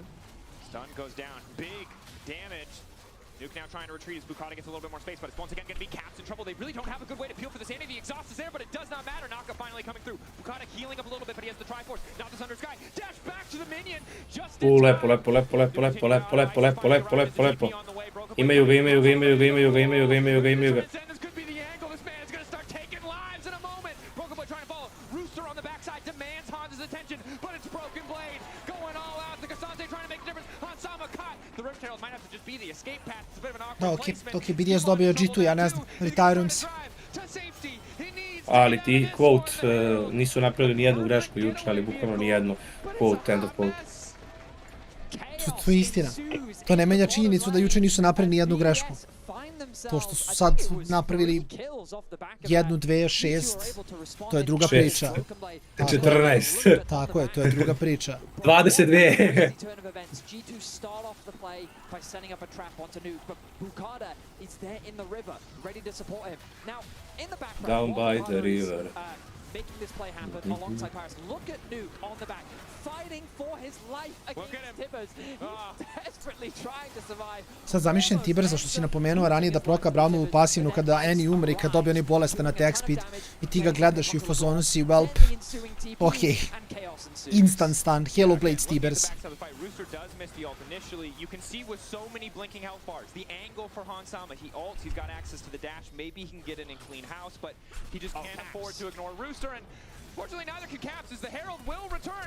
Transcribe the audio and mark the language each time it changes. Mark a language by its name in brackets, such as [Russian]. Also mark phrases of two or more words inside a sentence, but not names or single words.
[English] Stun goes down. Big damage. Nuke now trying to retreat as Bukata gets a little bit more space, but it's once again going to be Caps in trouble. They really don't have a good way to peel for this. The exhaust is there, but it does not matter. Naka finally coming through. Bukata healing up a little bit, but he has the Triforce. Now the Thunder Sky. Dash back to the minion. Just in time. [Serbian] Lepo. Imaju ga. [English] This could be the angle. This man is going to start taking lives in a moment. Broken Blade trying to follow. Rooster on the backside demands Hans' attention, but it's Broken Blade going all out. The Cassante trying to make a difference. Hansama caught. The Rift Herald might have to just be the escape path. It's a bit of an awkward placement. [Serbian] Dok je BDS dobio G2, ja ne znam, retirujem se. [English] To safety. He needs [Serbian] Ali ti, quote, nisu napravili nijednu grešku juče, ali bukvalno nijednu. [English] Quote, end of quote. [Serbian] To je istina. To ne menja činjenicu da juče nisu napravili nijednu grešku. To što su sad napravili 1, 2, 6, to je druga priča. 14. Tako je, to je druga priča. 22. [English] Down by the river. Making this play happen alongside Paris. Look at Nuke on the back, fighting for his life against Tibbers. Desperately trying to survive. [Serbian] Sad zamišljam Tiber, zašto si napomenuo ranije da proka Brownovu pasivnu kada Annie umre i kad dobije onaj bolestan [English] attack speed [Serbian] i ti ga gledaš i u fazonu si, welp, okej. [English] Instant stun, Halo Blades Tibers. Initially, you can see with so many blinking health bars, the angle for Hansama, he ults, he's got access to the dash, maybe he can get it in clean house, but he just can't afford to ignore Rooster, and fortunately neither can Caps, as the Herald will return.